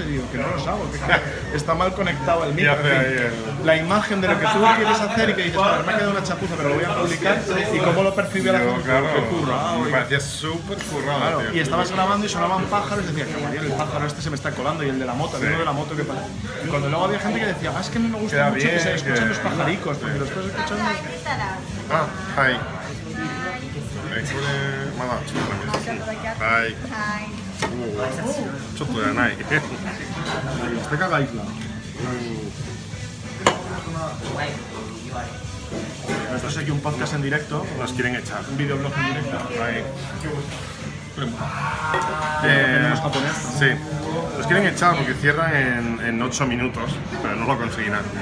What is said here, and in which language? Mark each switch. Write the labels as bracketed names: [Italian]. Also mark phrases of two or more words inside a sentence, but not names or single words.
[Spanish] Y digo, que no los hago, que está mal conectado el micro. La imagen de lo que tú quieres hacer y que dices, me ha quedado una chapuza pero lo voy a publicar y cómo lo percibe la gente. Claro, me parecía súper currado, claro, tío. Y estabas grabando y sonaban pájaros y decía, que María, el pájaro este se me está colando y el de la moto, el de la moto que pasa. Y cuando luego había gente que decía, es que a mí me gusta Queda mucho bien, que se escuchen los pajaricos, porque lo estás escuchando. [Japanese] Hi. Hi. ちょっとじゃない。 [Spanish] Este caga isla. Esto es aquí un podcast en directo, Nos quieren echar. un videoblog en directo. Ahí. Aprendemos japonés. Sí, los quieren echar porque cierran en 8 minutos, pero no lo conseguirán.